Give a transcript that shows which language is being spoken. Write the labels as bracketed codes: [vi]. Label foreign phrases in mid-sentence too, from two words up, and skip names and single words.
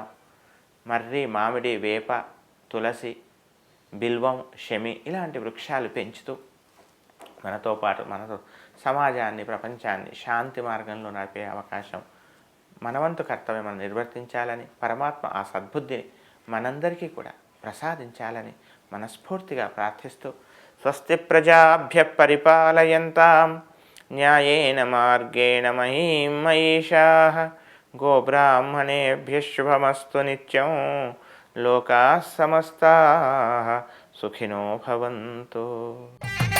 [te] మర్రి, మామిడి, వేప, తులసి, బిల్వం, శమి ఇలాంటి వృక్షాలు పెంచుతూ మనతో పాటు మనతో సమాజాన్ని, ప్రపంచాన్ని శాంతి మార్గంలో నడిపే అవకాశం మనవంతు కర్తవ్యం మనం నిర్వర్తించాలని, పరమాత్మ ఆ సద్బుద్ధిని మనందరికీ కూడా ప్రసాదించాలని మనస్ఫూర్తిగా ప్రార్థిస్తూ, [sa] స్వస్తి ప్రజాభ్య పరిపాలయంతాం న్యాయేన మార్గేణ మహీం మహిషాః గోబ్రాహ్మణేభ్యః శుభమస్తు నిత్యం. లోకాః సమస్తాః సుఖినో భవంతు.